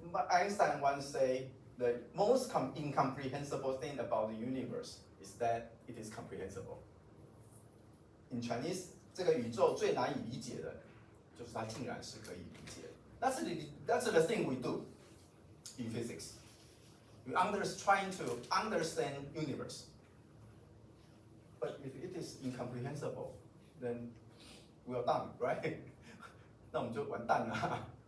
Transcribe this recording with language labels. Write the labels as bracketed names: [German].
[English] Einstein once say the most incomprehensible thing about the universe is that it is comprehensible. In Chinese, [Chinese] 这个宇宙最难以理解的，就是它竟然是可以理解。 [English] That's the thing we do in physics. We trying to understand universe. But if it is incomprehensible, then we are done, right? [Chinese] 那我们就完蛋了。